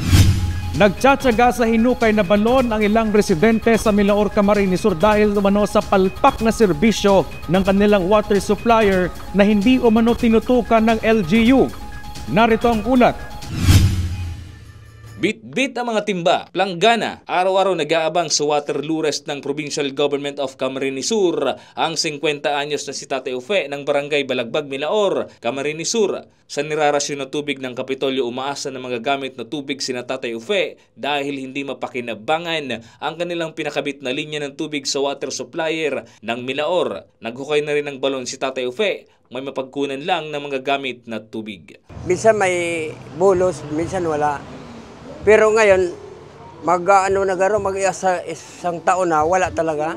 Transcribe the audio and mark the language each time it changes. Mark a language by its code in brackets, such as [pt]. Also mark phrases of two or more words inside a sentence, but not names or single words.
[tl] Nagtsatsaga sa hinukay na balon ang ilang residente sa Milaor, Camarines Sur dahil umano sa palpak na serbisyo ng kanilang water supplier na hindi umano tinutukan ng LGU. Narito ang ulat. Bit-bit ang mga timba, planggana, araw-araw nag-aabang sa [en] water lures [tl] ng Provincial Government of Camarines Sur ang 50 anyos na si Tatay Ufe ng Barangay Balagbag, Milaor, Camarines Sur. Sa nirarasyon na tubig ng Kapitolyo, umaasa ng mga gamit na tubig sina Tatay Ufe dahil hindi mapakinabangan ang kanilang pinakabit na linya ng tubig sa [en] water supplier [tl] ng Milaor. Naghukay na rin ng balon si Tatay Ufe, may mapagkunan lang ng mga gamit na tubig. Minsan may bulos, minsan wala. Pero ngayon, isang taon na, wala talaga.